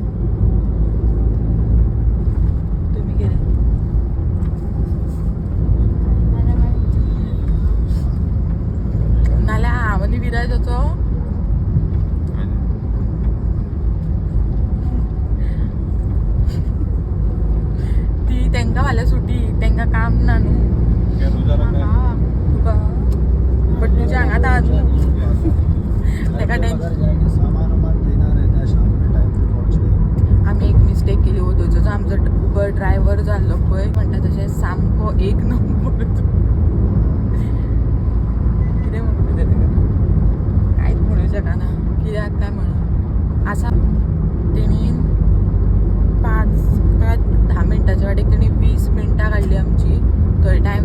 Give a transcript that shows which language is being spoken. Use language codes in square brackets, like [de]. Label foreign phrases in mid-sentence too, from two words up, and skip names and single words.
[kok] तुमी कितें नाल्यार हांव आनी विराज वचो ती तांकां फाल्यां सुटी तांकां काम ना न्हू तुका बट तुज्या हांगा आतां ताका टेन्शन [hi] अगर जाएंगे सामान वामान लेना रहता है शाम के टाइम पे पहुंचने [kok] आमी एक मिस्टेक केली होतो जो आमचो उबर ड्रायव्हर जाल्लो पळय म्हणटा तशें सामको एक नंबर कितें म्हणटा तें कांयच म्हणूं शकना कित्याक काय म्हणून आसा तेणी 5 काय 10 मिनटाच्या वाटेक तेणी 20 मिनटां काडली आमची थंय टायम